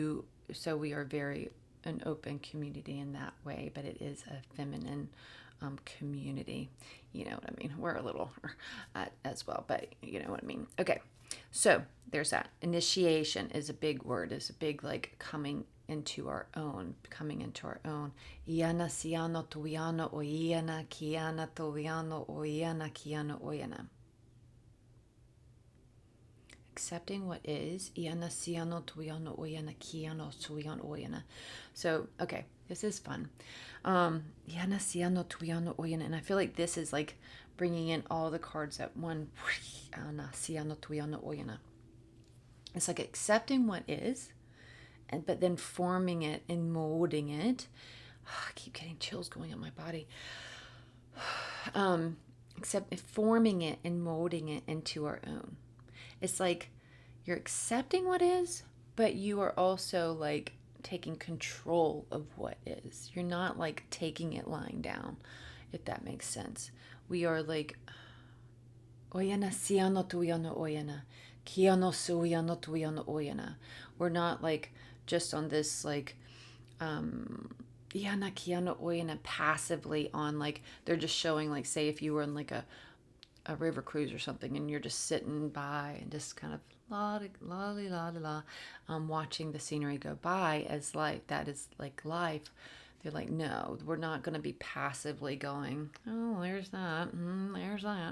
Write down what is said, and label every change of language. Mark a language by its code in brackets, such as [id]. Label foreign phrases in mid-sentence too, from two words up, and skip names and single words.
[en] So so we are very an open community in that way, but it is a feminine community. You know what I mean? We're a little as well, but you know what I mean? Okay. So there's that. Initiation is a big word, is a big like coming into our own. Iana siano tuiano oiana kiana tuiano oiana kiana oiana. Accepting what is. Iana siano tuiano oiana kiano tuiano oiana. So, okay, this is fun. Iana siano tuiano oiana. And I feel like this is like bringing in all the cards at one. Iana siano tuiano oiana. It's like accepting what is, but then forming it and molding it. I keep getting chills going up my body. Except forming it and molding it into our own. It's like you're accepting what is, but you are also like taking control of what is. You're not like taking it lying down, if that makes sense. We are like, oyana siano tuiano oyana, kiano suiano tuiano oyana. We're not like just on this like, iana kiano oyana passively on like, they're just showing like, say if you were in like a river cruise or something and you're just sitting by and just kind of watching the scenery go by as like that is like life. They're like, no, we're not going to be passively going, oh, there's that, there's that.